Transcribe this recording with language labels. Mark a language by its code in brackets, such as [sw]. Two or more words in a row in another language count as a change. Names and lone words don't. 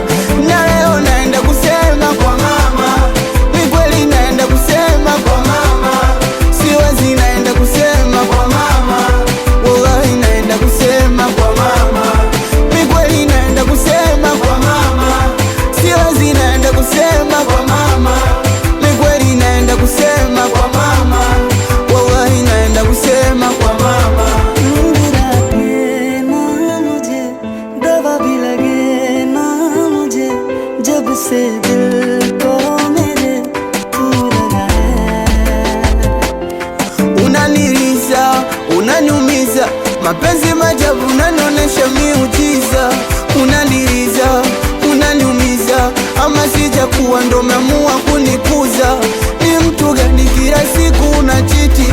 [sw] Na leo naenda kusema kwa mama, ni kweli naenda kusema kwa mama, siwezi naenda kusema kwa mama, wallahi naenda kusema kwa mama, ni kweli naenda kusema kwa mama, siwezi naenda kusema kwa mama, ni kweli naenda kusema kwa mama, wallahi naenda kusema kwa mama. [hi] जब से दिल को मेरे तू लगा है. [sw] Unaniliza, unaniumiza, mapenzi majabu unanionesha miujiza. Unaniliza, unaniumiza, ama sijakuwa ndo umeamua kunikuza. Ni mtu gani kila siku unachiti?